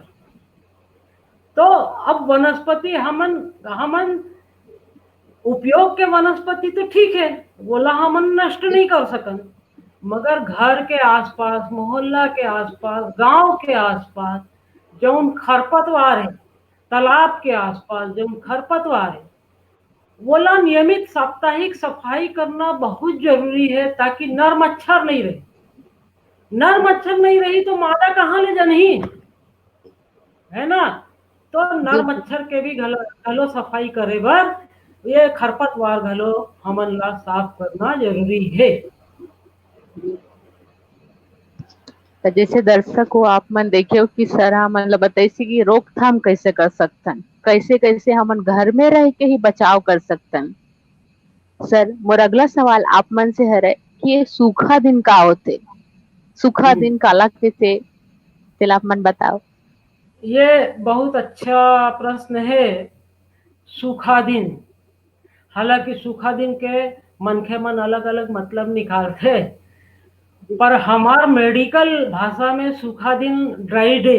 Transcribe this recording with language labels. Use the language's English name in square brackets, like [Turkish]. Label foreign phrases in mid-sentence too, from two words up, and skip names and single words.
[Chhattisgarhi] तो अब वनस्पति हमन हमन उपयोग के वनस्पति तो ठीक है, बोला हमन नष्ट नहीं कर सकन, मगर घर के आसपास, मोहल्ला के आसपास, गांव के आसपास जौन खरपतवार है, तालाब के आसपास जौन खरपतवार है, बोला नियमित साप्ताहिक सफाई करना बहुत जरूरी है, ताकि नर मच्छर नहीं रहे। नर मच्छर नहीं रही तो मादा कहाँ ले जनही, है ना। तो नर मच्छर के भी घलो सफाई करे बर ये खरपतवार घलो हमन ला साफ करना जरूरी है। तो जैसे दर्शक हो आप मन देखियो कि सर हमन ला बताइसी कि रोकथाम कैसे कर सकथन, कैसे कैसे हमन घर में रह के ही बचाव कर सकथन। सर मोर अगला सवाल आप मन से हरे कि ये सूखा दिन का होते, सूखा दिन काला कइथे, तेला आप मन बताओ। ये बहुत अच्छा प्रश्न है। सूखा दिन, हालांकि सूखा दिन के मनखे मन अलग अलग मतलब निकालते, पर हमार मेडिकल भाषा में सूखा दिन [English] dry day.